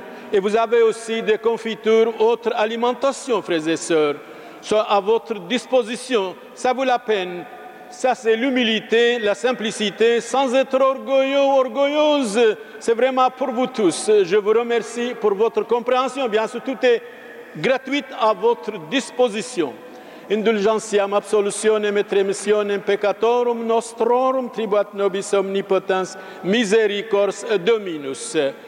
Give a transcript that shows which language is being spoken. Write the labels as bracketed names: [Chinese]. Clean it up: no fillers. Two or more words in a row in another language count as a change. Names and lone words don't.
[French] Et vous avez aussi des confitures, autres alimentations, frères et sœurs, sont à votre disposition. Ça vaut la peine. Ça, c'est l'humilité, la simplicité, sans être orgueilleux, orgueilleuse. C'est vraiment pour vous tous. Je vous remercie pour votre compréhension. Bien sûr, tout est gratuite à votre disposition. [Latin] Indulgentiam absolutionem et remissionem peccatorum nostrorum tribuat nobis omnipotens misericors Dominus.